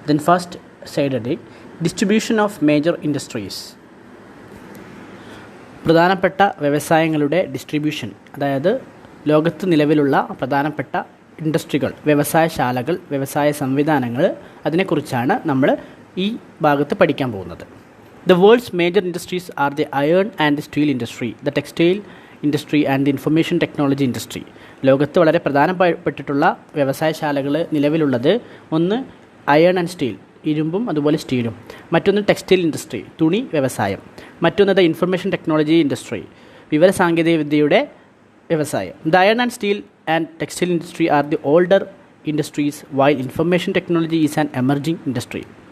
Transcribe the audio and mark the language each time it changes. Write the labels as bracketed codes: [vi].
[en] Then first side heading distribution of major industries. [ml] പ്രധാനപ്പെട്ട വ്യവസായങ്ങളുടെ distribution, അതായത് ലോകത്ത് നിലവിലുള്ള പ്രധാനപ്പെട്ട ഇൻഡസ്ട്രികൾ, വ്യവസായശാലകൾ, വ്യവസായ സംവിധാനങ്ങൾ, അതിനെക്കുറിച്ചാണ് നമ്മൾ ഈ ഭാഗത്ത് പഠിക്കാൻ പോകുന്നത്. [en] The world's major industries are the iron and the steel industry, the textile industry and the information technology industry. [ml] ലോകത്ത് വളരെ പ്രധാനപ്പെട്ടിട്ടുള്ള വ്യവസായശാലകൾ നിലവിലുള്ളത് ഒന്ന് അയൺ ആൻഡ് സ്റ്റീൽ, ഇരുമ്പും അതുപോലെ സ്റ്റീലും. മറ്റൊന്ന് ടെക്സ്റ്റൈൽ ഇൻഡസ്ട്രി, തുണി വ്യവസായം. മറ്റൊന്ന് ദ ഇൻഫർമേഷൻ ടെക്നോളജി ഇൻഡസ്ട്രി, വിവരസാങ്കേതിക വിദ്യയുടെ വ്യവസായം. [en] The iron and steel and textile industry are the older industries while information technology is an emerging industry.